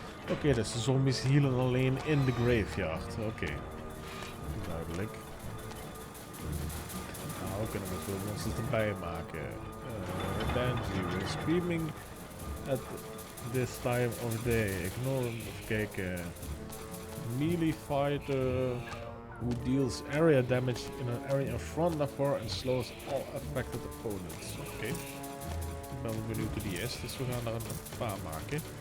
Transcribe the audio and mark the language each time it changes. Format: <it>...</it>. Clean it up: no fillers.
<nl>Oké, dus de zombies healen alleen in de graveyard. Oké. Duidelijk. Nou, we kunnen we veel monsters erbij maken.</nl> <en>Banshee, we're screaming at this time of day. Ignore hem.</en> <nl>Even kijken.</nl> <en>Melee fighter who deals area damage in an area in front of her and slows all affected opponents.</en> <nl>Oké. Ik ben wel benieuwd hoe die is, dus we gaan er een paar maken.</nl>